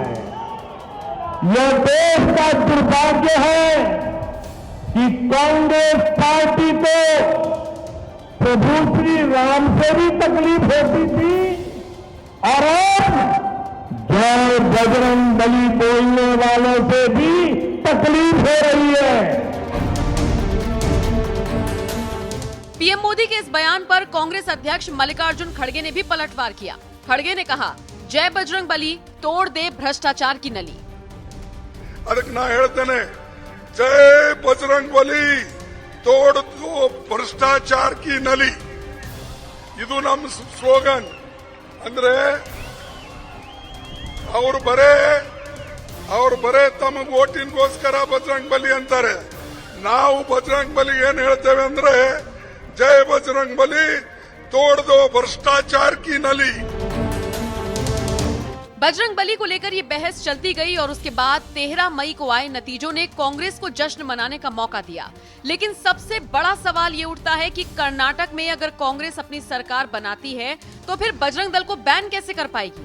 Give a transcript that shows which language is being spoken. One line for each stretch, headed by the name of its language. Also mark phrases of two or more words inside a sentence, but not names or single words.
Hindi: यह देश का दुर्भाग्य है कि कांग्रेस पार्टी को प्रभु श्री राम से भी तकलीफ होती थी और अब जय बजरंग बली बोलने वालों से भी तकलीफ हो रही है। पीएम मोदी के इस बयान पर कांग्रेस अध्यक्ष मल्लिकार्जुन खड़गे ने भी पलटवार किया। खड़गे ने कहा, जय बजरंग बली, तोड़ दे भ्रष्टाचार की नली।
Kannada: ಅದಕ್ಕೆ ನಾ ಹೇಳ್ತೇನೆ,
Hindi: जय बजरंग बली, तोड़ दो भ्रष्टाचार की नली.
Kannada: ಇದು ನಮ್ಮ ಸ್ಲೋಗನ್. ಅಂದ್ರೆ ಅವರು ಬರೇ ತಮ್ಮ ವೋಟಿನ್ಗೋಸ್ಕರ ಬಜರಂಗ್ ಬಲಿ ಅಂತಾರೆ. ನಾವು ಬಜರಂಗ್ ಬಲಿ ಏನ್ ಹೇಳ್ತೇವೆ ಅಂದ್ರೆ,
Hindi: जय बजरंग बली, तोड़ दो भ्रष्टाचार की नली. बजरंग बली को लेकर ये बहस चलती गई और उसके बाद 13 मई को आए नतीजों ने कांग्रेस को जश्न मनाने का मौका दिया। लेकिन सबसे बड़ा सवाल ये उठता है कि कर्नाटक में अगर कांग्रेस अपनी सरकार बनाती है तो फिर बजरंग दल को बैन कैसे कर पाएगी।